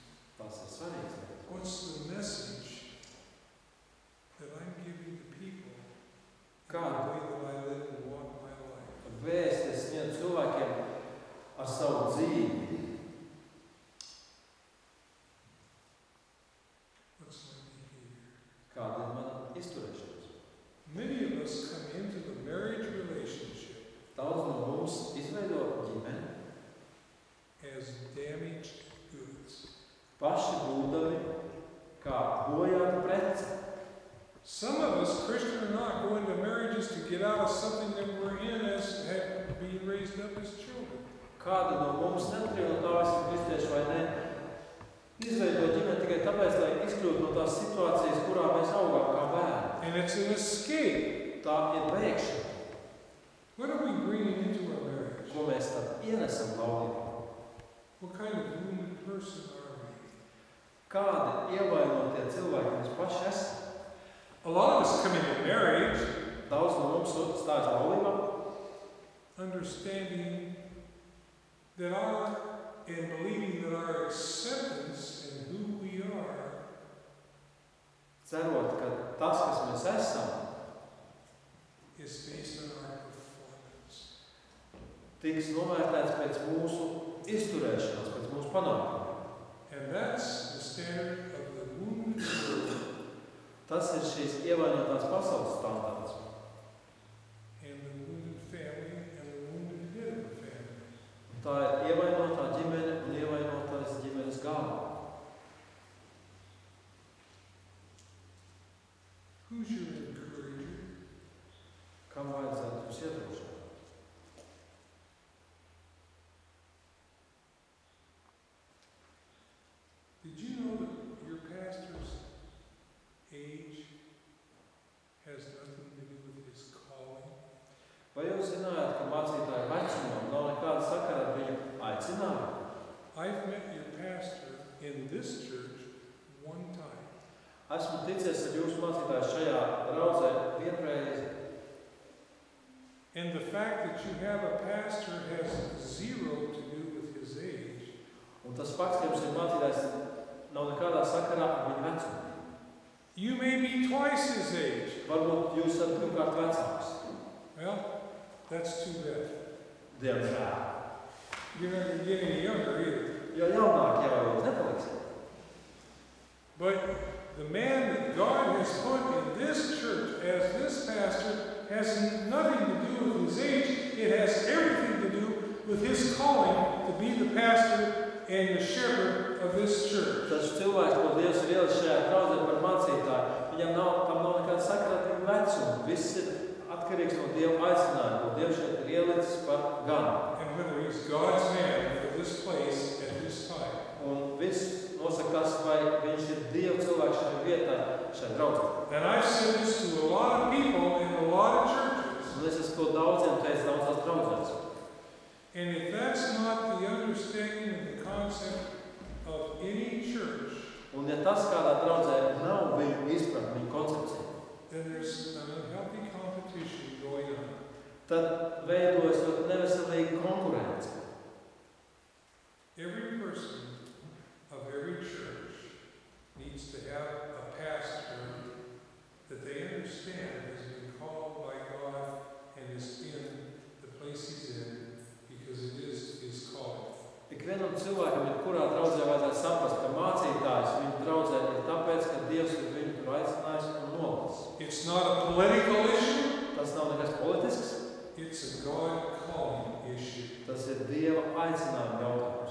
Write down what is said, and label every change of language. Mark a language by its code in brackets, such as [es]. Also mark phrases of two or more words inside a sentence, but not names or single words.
[lv] Tas ir svarīgs lietas. [en] What's the message that I'm giving to people in the [lv] Kādu [en] way that I live and walk my life? [lv] vēsti es sniedzu cilvēkiem ar savu dzīvi? [en] What's my behavior? [lv] Kāda ir mana izturēšanās? [en] Many of us come into the marriage relationship [lv] Daudz no mums izveido ģimeni, [en] as damaged goods. [lv] paši būdami kā bojāta prece. [en] Some of us, Christian or not, go into marriages to get out of something that we're in as being raised up as children. [lv] Kādi no mums neatkarīgi no tā, vai esam kristieši vai ne, izveido ģimeni tikai tāpēc, lai izkļūtu no tās situācijas, kurā mēs augām kā bērni. [en] And it's an escape. [lv] Tā ir bēgšana. [en] What are we bringing into our marriage? [lv] Ko mēs tad ienesam laulībā? [en] What kind of wounded person are we? [lv] Kādi ievainotie cilvēki mēs paši esam? [en] A lot of us come into marriage [lv] Daudz no mums stājas laulībā, [en] understanding that and believing that our acceptance in who we are [lv] cerot, ka tas, kas mēs esam, [en] is based on our performance. [lv] tiks novērtēts pēc mūsu izturēšanās, pēc mūsu panākumiem. [en] And that's the standard of the wounded world [lv] Tas ir šīs ievainotās pasaules standarts. [en] and the wounded family and the wounded head of the family. [lv] Tā ir ievainotā ģimene un ievainotais ģimenes galva. [en] Who's your encourager? [lv] Kam vajadzētu jūs iedrošināt? [en] Did you know that your pastor's age has nothing to do with his calling? [lv] Vai jūs zinājāt, ka mācītāja vecumam nav nekāda sakara ar viņu aicinājumu? [en] I've met your pastor in this church one time. [lv] Esmu ticies ar jūsu mācītāju šajā draudzē vienreiz. [en] And the fact that you have a pastor has zero to do with his age. [lv] Un tas fakts, ka jums ir mācītājs, nav nekādā sakarā ar viņu vecumu. [en] You may be twice his age. [lv] Varbūt jūs esat pirmkārt vecāks. [en] Well, that's too bad. [lv] Diemžēl. [en] You're not going to get any younger either. [lv] Jo jaunāk jau jūs nepaliksiet. [en] But the man that God has put in this church as this pastor has nothing to do with his age. It has everything to do with his calling to be the pastor and the shepherd of this church. [lv] Taču cilvēks, ko Dievs ir ielicis šajā draudzē par mācītāju, tam nav nekāda sakara ar viņu vecumu. Viss ir atkarīgs no Dieva aicinājuma, ko Dievs šeit ir ielicis par ganu. [en] And whether he's God's man for this place at this time. [lv] Un viss nosaka tas, vai viņš ir Dieva cilvēks šajā vietā, šajā draudzē. [en] And I've said this to a lot of people in a lot of churches. [lv] Un es esmu to daudziem teicis daudzās draudzēs. [en] And if that's not the understanding of the concept of any church, [lv] Un ja tas kādā draudzē nav viņu izpratne, viņu koncepcija, [en] then there's an unhealthy competition going on. [lv] tad veidojas ļoti neveselīga konkurence. [en] Every person of every church needs to have a pastor that they understand has been called by God and is in the place he's in because it is his calling. [lv] Ikvienam cilvēkam, kurā draudzē vajadzētu saprast, ka mācītājs viņu draudzē ir tāpēc, ka Dievs ir viņu tur aicinājis un nolicis. [en] It's not a political issue. [lv] Tas nav nekas politisks, [en] It's a God calling issue. [lv] tas ir Dieva aicinājuma jautājums.